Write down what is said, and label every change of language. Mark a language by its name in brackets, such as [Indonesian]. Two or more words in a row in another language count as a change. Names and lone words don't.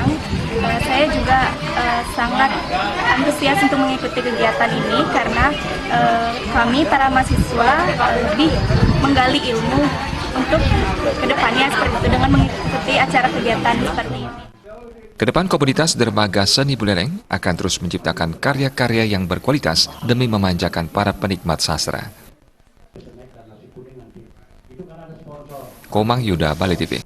[Indonesian] Saya juga sangat antusias untuk mengikuti kegiatan ini karena kami para mahasiswa lebih menggali ilmu untuk kedepannya seperti itu dengan mengikuti acara kegiatan seperti ini. Kedepan komunitas Dermaga Seni Buleleng akan terus menciptakan karya-karya yang berkualitas demi memanjakan para penikmat sastra. Komang Yuda, Bali TV.